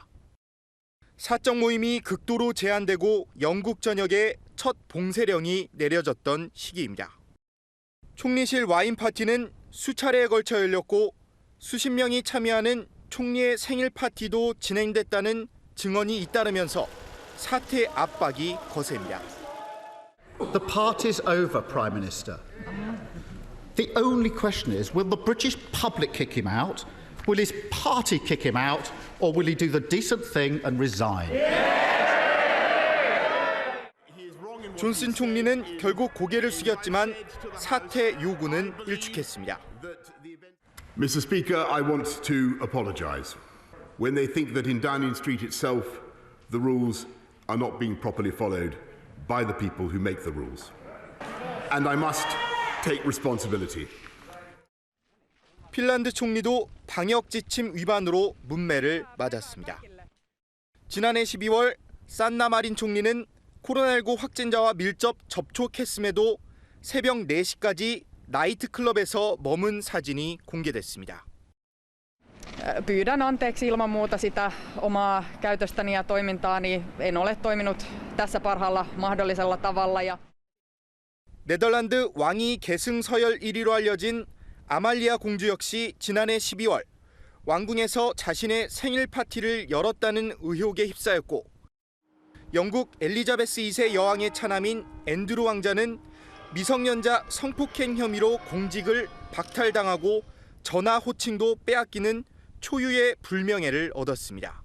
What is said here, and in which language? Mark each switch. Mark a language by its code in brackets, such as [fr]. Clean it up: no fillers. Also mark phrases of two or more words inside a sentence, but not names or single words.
[ko] 사적 모임이 극도로 제한되고 영국 전역에 첫 봉쇄령이 내려졌던 시기입니다. 총리실 와인 파티는 수차례에 걸쳐 열렸고 수십 명이 참여하는 총리의 생일 파티도 진행됐다는 증언이 잇따르면서 사퇴 압박이 거셉니다. [en] The party's over, Prime Minister. The only question is, will the British public kick him out? Will his party kick him out? Or will he do the decent thing and resign? [ko] 존슨 총리는 결국 고개를 숙였지만 사퇴 요구는 일축했습니다. [en] Mr. Speaker, I want to apologise. When they think that in Downing Street itself, the rules are not being properly followed by the people who make the rules. And I must take responsibility. [ko] 핀란드 총리도 방역 지침 위반으로 문매를 맞았습니다. 지난해 12월 산나 마린 총리는 코로나19 확진자와 밀접 접촉했음에도 새벽 4시까지 나이트클럽에서 머문 사진이 공개됐습니다. [fi] Pyydän anteeksi ilman muuta sitä omaa käytöstäni ja toimintaani. En ole toiminut tässä parhaalla mahdollisella tavalla. [ko] 네덜란드 왕위 계승 서열 1위로 알려진 아말리아 공주 역시 지난해 12월 왕궁에서 자신의 생일 파티를 열었다는 의혹에 휩싸였고 영국 엘리자베스 2세 여왕의 차남인 앤드루 왕자는 미성년자 성폭행 혐의로 공직을 박탈당하고 전하 호칭도 빼앗기는 초유의 불명예를 얻었습니다.